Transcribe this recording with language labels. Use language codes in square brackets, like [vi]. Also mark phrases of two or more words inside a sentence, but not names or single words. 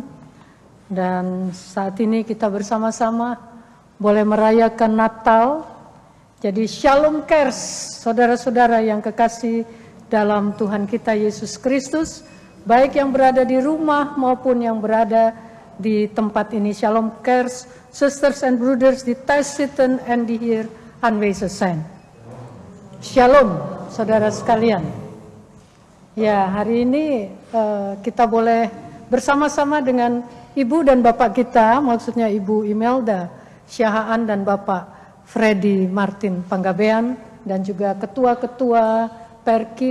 [id] Dan saat ini kita bersama-sama boleh merayakan Natal. Jadi Shalom Cares, saudara-saudara yang kekasih dalam Tuhan kita Yesus Kristus, baik yang berada di rumah maupun yang berada di tempat ini. [nl] Shalom Cares, [en] sisters and brothers [nl] di Thuis-zitten en die hier aanwezig zijn. [id] Shalom, saudara sekalian. Ya, hari ini kita boleh bersama-sama dengan Ibu dan Bapak kita, maksudnya Ibu Imelda Syahaan dan Bapak Freddy Martin Panggabean, dan juga ketua-ketua Perki.